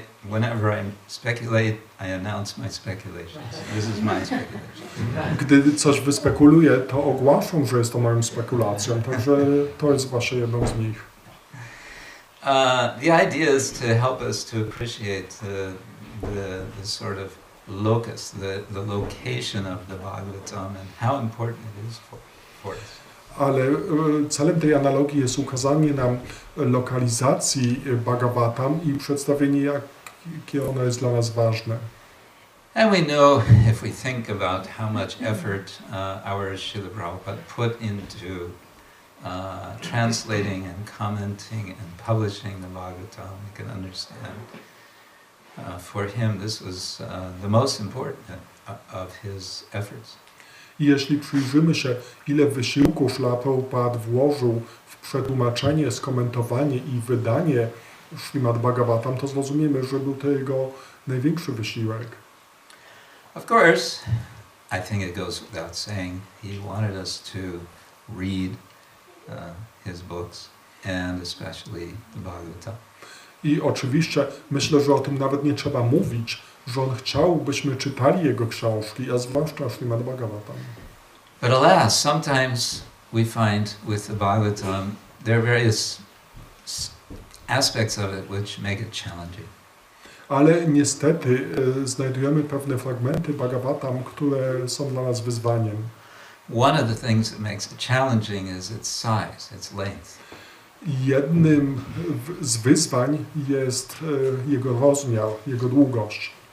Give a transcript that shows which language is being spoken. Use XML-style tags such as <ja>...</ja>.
<en>Whenever I speculate, I announce my speculations. This is my speculation.</en> <pl>Gdy coś wyspekuluję, to ogłaszam, że jest to moją spekulacją, także to jest właśnie jedną z nich.</pl> <en>The idea is to help us to appreciate the sort of locus, the location of the Bhagavatam and how important it is for us.</en> <pl>Ale celem tej analogii jest ukazanie nam lokalizacji Bhagavatam i przedstawienie, jakie ono jest dla nas ważne.</pl> <en>And we know, if we think about how much effort our Srila Prabhupada put into translating and commenting and publishing the Bhagavatam, we can understand. For him, this was the most important of his efforts.</en> <pl>I jeśli przyjrzymy się, ile wysiłku Śrīla Prabhupada włożył w przetłumaczenie, skomentowanie i wydanie Śrīmad Bhagavatam, to zrozumiemy, że był to jego największy wysiłek.</pl> <en>Of course, I think it goes without saying, he wanted us to read his books, and especially the Bhagavatam.</en> <pl>I oczywiście myślę, że o tym nawet nie trzeba mówić, że on chciał, byśmy czytali jego książki, a zwłaszcza Śrīmad Bhagavatam.</pl> <en>But alas, sometimes we find with the Bhagavatam, there are various aspects of it which make it challenging.</en> <pl>Ale niestety znajdujemy pewne fragmenty Bhagavatam, które są dla nas wyzwaniem.</pl> <en>One of the things that makes it challenging is its size, its length.</en> <pl>Jednym z wyzwań jest jego rozmiar, jego długość.</pl>